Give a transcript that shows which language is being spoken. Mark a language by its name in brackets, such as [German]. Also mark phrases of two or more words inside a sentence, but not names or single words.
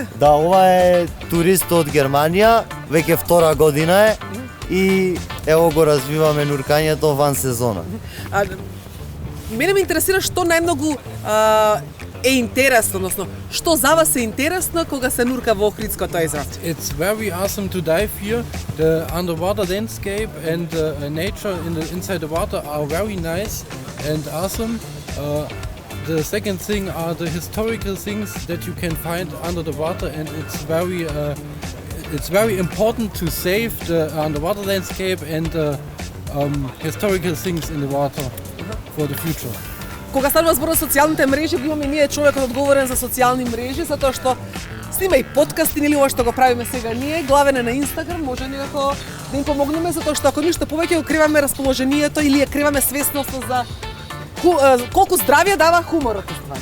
[Macedonian] Да, ова е турист од Германија, веќе втора година е и ево го развиваме нуркањето ван сезона. Мене ме интересира што најмногу е интересно, односно што за вас е интересно кога се нурка во Охридското езеро? [English] It's very awesome to dive here. The underwater landscape and the nature inside the water are very nice and awesome. The second thing are the historical things that you can find under the water, and it's very important to save the underwater landscape and the historical things in the water for the future. [Macedonian] Кога станува збор за социјалните мрежи, го имаме ние човекот одговорен за социјални мрежи, затоа што снима и подкасти, или ова што го правиме сега ние, главен е на Инстаграм, може некако да им помогнеме, затоа што ако ништо повеќе го криваме расположението или ја криваме свесноста за колку здравје дава хуморот стварно.